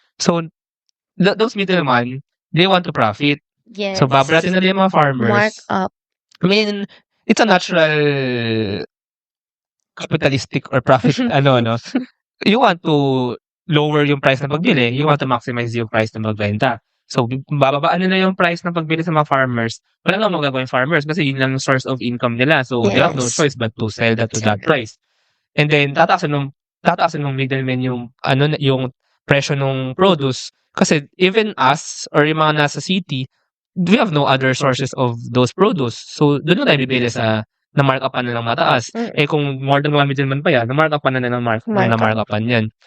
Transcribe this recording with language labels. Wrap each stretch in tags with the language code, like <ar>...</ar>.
<en>So, those middleman, they want to profit. Yes.</en> <tl>So, babaratin nila yung mga farmers.</tl> <en>Mark up. I mean, it's a natural capitalistic or profit no? You want to lower</en> <tl>yung</tl> <en>price</en> <tl>ng pagbili,</tl> <en>you want to maximize yung price</en> <tl>ng pagbenta. So, bababaan nila yung price ng pagbili sa mga farmers. Wala lang magagawa yung farmers kasi yun lang yung</tl> <en>source of income</en> <tl>nila.</tl> <en>So, they have no Yes. choice but to sell that to that price. And then,</en> <tl>tataasan ng</tl> <en>middleman</en> <tl>yung presyo ng</tl> <en>produce. Kasi even us or</en> <tl>yung mga nasa</tl> <en>city, we have no other sources of those produce.</en> <tl>So, doon lang tayo bibili na mark up na ng mataas. Kung more than one middleman pa yan, na mark up na ng mark upan yan.</tl>